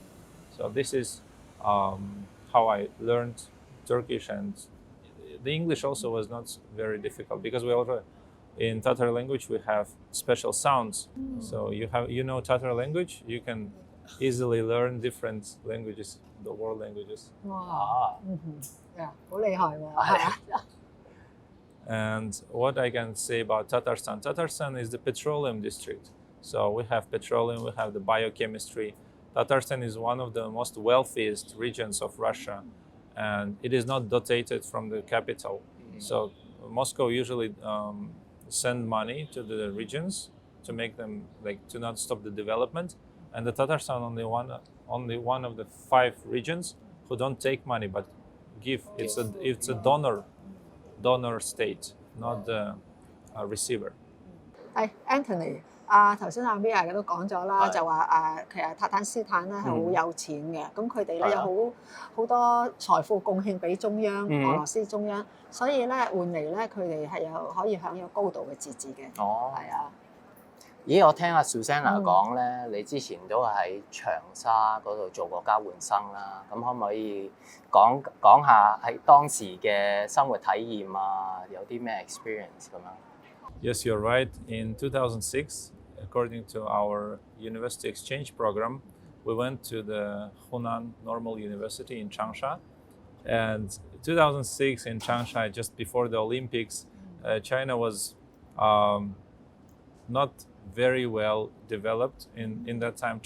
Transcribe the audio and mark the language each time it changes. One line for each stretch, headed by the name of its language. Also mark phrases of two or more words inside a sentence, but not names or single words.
English: So this is how I learned Turkish, and the English also was not very difficult because we already, in Tatar language we have special sounds. So you know Tatar language, you can easily learn different languages, the world languages.
Cantonese: 哇，好厲害喎！
English: And what I can say about Tatarstan, Tatarstan is the petroleum district. So we have petroleum, we have the biochemistry. Tatarstan is one of the most wealthiest regions of Russia, and it is not dotated from the capital. So Moscow usually send money to the regions to make them to not stop the development. And the Tatarstan only one of the 5 regions who don't take money but give. It's a donor state, not the receiver.
Cantonese: 係 Anthony，頭先Amir都講咗啦，就話其實韃靼斯坦咧係好有錢嘅，咁佢哋咧有好多財富貢獻俾中央，俄羅斯中央，所以咧換嚟咧佢哋係可以享有高度嘅自治嘅。哦，係啊。咦，我聽阿 Susanna 講咧，你之前都喺長沙嗰度做過交換生啦，咁可唔可以講下喺當時嘅生活體驗啊，有啲咩 experience 咁樣？
English: Yes, you're right. In 2006, according to our university exchange program, we went to the Hunan Normal University in Changsha. And 2006 in Changsha, just before the Olympics, China was not very well developed in that time.